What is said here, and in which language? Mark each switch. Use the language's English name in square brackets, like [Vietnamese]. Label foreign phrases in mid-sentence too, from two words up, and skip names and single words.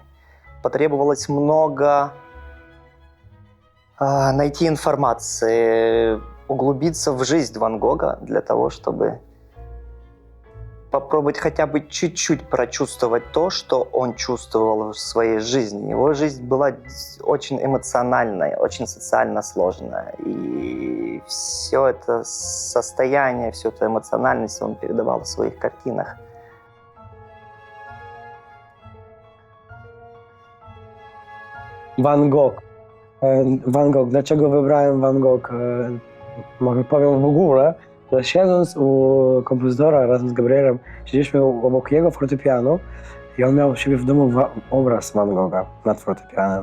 [Russian] Потребовалось много найти информации, углубиться в жизнь Ван Гога для того, чтобы попробовать хотя бы чуть-чуть прочувствовать то, что он чувствовал в своей жизни. Его жизнь была очень эмоциональной, очень социально сложная. И все это состояние, всю эту эмоциональность он передавал в своих картинах. Van Gogh. Van Gogh. [Polish] Dlaczego wybrałem Van Gogh? Może powiem w ogóle, że siedząc u kompozytora razem z Gabrielem, siedzieliśmy obok jego fortepianu i on miał u siebie w domu obraz Van Gogha nad fortepianem.